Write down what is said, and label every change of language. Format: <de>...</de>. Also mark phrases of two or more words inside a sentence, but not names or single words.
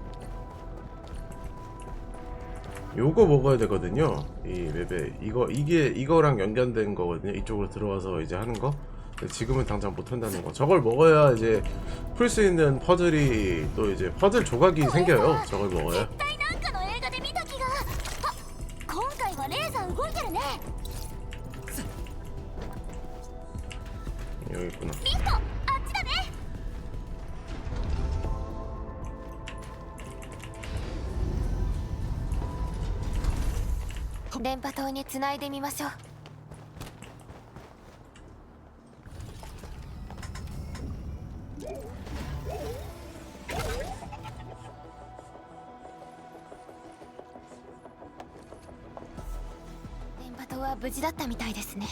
<ko>요거 먹어야 되거든요. 이 맵에 이거랑 연결된 거거든요. 이쪽으로 들어와서 이제 하는 거. 근데 지금은 당장 못 한다는 거. 저걸 먹어야 이제 풀 수 있는 퍼즐이 또 이제 퍼즐 조각이 생겨요. 저걸 먹어야.</ko> <ja>絶対なんかの映画で見た気が。あ、今回はレーザー動いてるね。</ja> <ko>여기 있구나.</ko> <ja>リフト、あっちだね。電波塔につないでみましょう。電波塔は無事だったみたいですね。</ja>